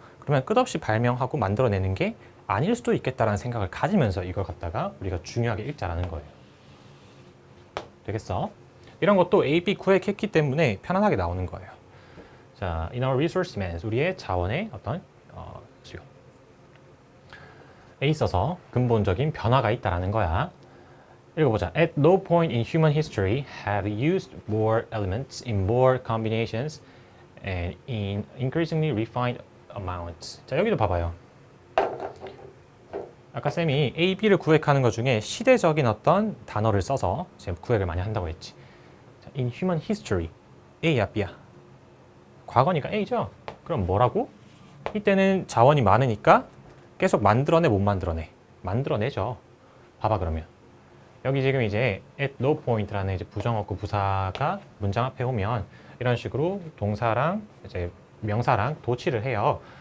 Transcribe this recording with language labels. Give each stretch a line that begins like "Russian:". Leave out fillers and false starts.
Korean: 그러면 끝없이 발명하고 만들어내는 게 아닐 수도 있겠다라는 생각을 가지면서 이걸 갖다가 우리가 중요하게 읽자라는 거예요. 되겠어? 이런 것도 A, B 구획했기 때문에 편안하게 나오는 거예요. 자,
English: in our resource demands,
Korean: 우리의 자원의 어떤 수요. 에 있어서 근본적인 변화가 있다라는 거야. 읽어보자.
English: At no point in human history have used more elements in more combinations and in increasingly refined amounts.
Korean: 자, 여기도 봐봐요. 아까 쌤이 A, B를 구획하는 것 중에 시대적인 어떤 단어를 써서 지금 구획을 많이 한다고 했지. 자,
English: in human history,
Korean: A야, B야? 과거니까 A죠? 그럼 뭐라고? 이때는 자원이 많으니까 계속 만들어내, 못 만들어내? 만들어내죠. 봐봐, 그러면. 여기 지금 이제 at no point라는 이제 부정어구 부사가 문장 앞에 오면 이런 식으로 동사랑 이제 명사랑 도치를 해요.